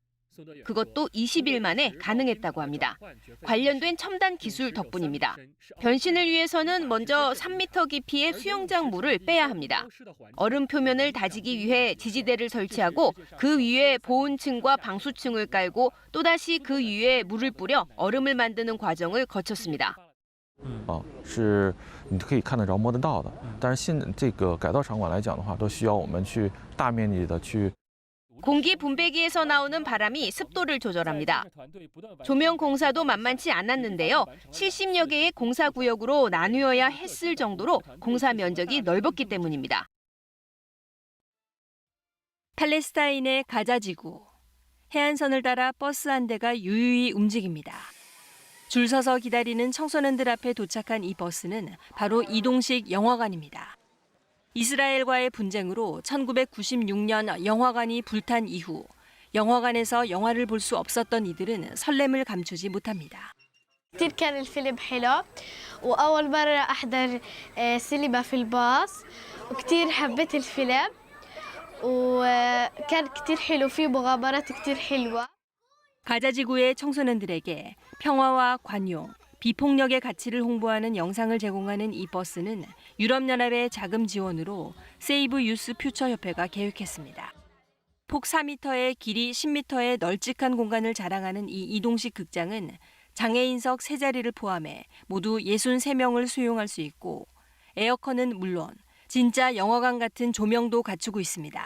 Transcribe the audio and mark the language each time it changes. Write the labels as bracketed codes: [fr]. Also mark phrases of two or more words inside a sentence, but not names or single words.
[ko] 그것도 20일 만에 가능했다고 합니다. 관련된 첨단 기술 덕분입니다. 변신을 위해서는 먼저 3m 깊이의 수영장 물을 빼야 합니다. 얼음 표면을 다지기 위해 지지대를 설치하고 그 위에 보온층과 방수층을 깔고 또다시 그 위에 물을 뿌려 얼음을 만드는 과정을 거쳤습니다. [zh] 是你可以看得着摸得到的，但是这个改造场馆来讲的话，都需要我们去大面积的去 [ko] 공기 분배기에서 나오는 바람이 습도를 조절합니다. 조명 공사도 만만치 않았는데요. 70여 개의 공사구역으로 나누어야 했을 정도로 공사 면적이 넓었기 때문입니다. 팔레스타인의 가자지구. 해안선을 따라 버스 한 대가 유유히 움직입니다. 줄 서서 기다리는 청소년들 앞에 도착한 이 버스는 바로 이동식 영화관입니다. 이스라엘과의 분쟁으로 1996년 영화관이 불탄 이후 영화관에서 영화를 볼 수 없었던 이들은 설렘을 감추지 못합니다. [ar] كتير كان الفيلم حلو وأول مرة أحضر سينما في الباص وكتير حبيت الفيلم وكان كتير حلو فيه مغامرات كتير حلوة. [ko] 가자지구의 청소년들에게 평화와 관용, 비폭력의 가치를 홍보하는 영상을 제공하는 이 버스는 유럽연합의 자금 지원으로 세이브 유스 퓨처 협회가 계획했습니다. 폭 4m에 길이 10m의 널찍한 공간을 자랑하는 이 이동식 극장은 장애인석 3자리를 포함해 모두 63명을 수용할 수 있고 에어컨은 물론 진짜 영화관 같은 조명도 갖추고 있습니다.